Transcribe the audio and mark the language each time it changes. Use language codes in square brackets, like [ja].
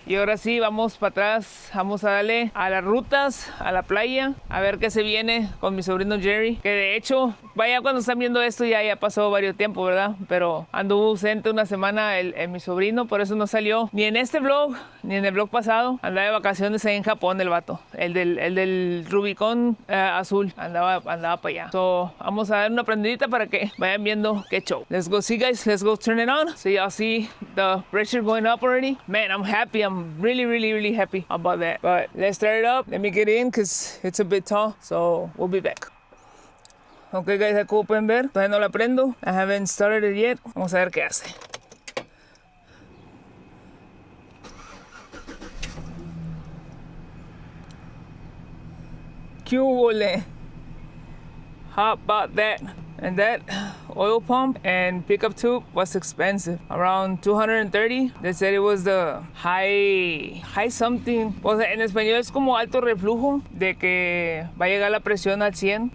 [es] Y ahora sí, vamos para atrás, vamos a darle a las rutas, a la playa, a ver qué se viene con mi sobrino Jerry, que de hecho, vaya, cuando están viendo esto ya pasó varios tiempo, ¿verdad? Pero anduvo ausente una semana mi sobrino, por eso no salió ni en este vlog, ni en el vlog pasado. Andaba de vacaciones ahí en Japón el vato, el del Rubicon azul, andaba para allá. So, vamos a dar una prendidita para que vayan viendo qué show. [en] Let's go see, guys, let's go turn it on. So y'all see the pressure going up already. Man, I'm happy. I'm really happy about that. But let's start it up. Let me get in because it's a bit tall. So we'll be back. Ok, guys, [es] aquí como pueden ver, todavía no la prendo. [en] I haven't started it yet. [es] Vamos a ver qué hace. ¿Qué hubo? [en] How about that? And that oil pump and pickup tube was expensive, around $230. They said it was the high something. [es] O sea, en español es como alto reflujo, de que va a llegar la presión al 100.